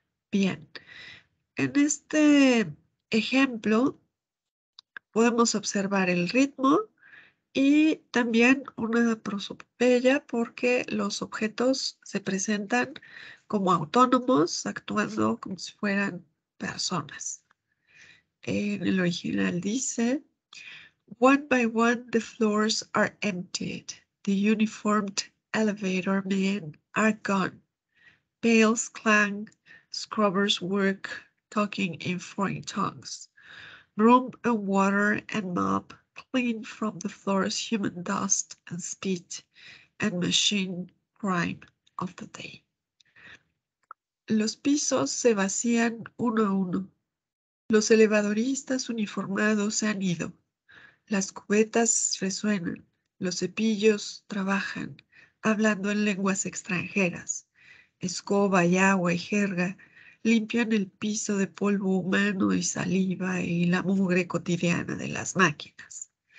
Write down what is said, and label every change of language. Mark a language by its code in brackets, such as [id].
[es] Bien, en este ejemplo podemos observar el ritmo y también una prosopopeya porque los objetos se presentan como autónomos, actuando como si fueran personas. En el original dice: [en] One by one the floors are emptied. the uniformed elevator men are gone. Pails clang, scrubbers work, talking in foreign tongues. Broom and water and mop clean from the floor's human dust and spit and machine grime of the day. [es] Los pisos se vacían uno a uno. Los elevadoristas uniformados se han ido. Las cubetas resuenan. Los cepillos trabajan, hablando en lenguas extranjeras. Escoba y agua y jerga limpian el piso de polvo humano y saliva y la mugre cotidiana de las máquinas.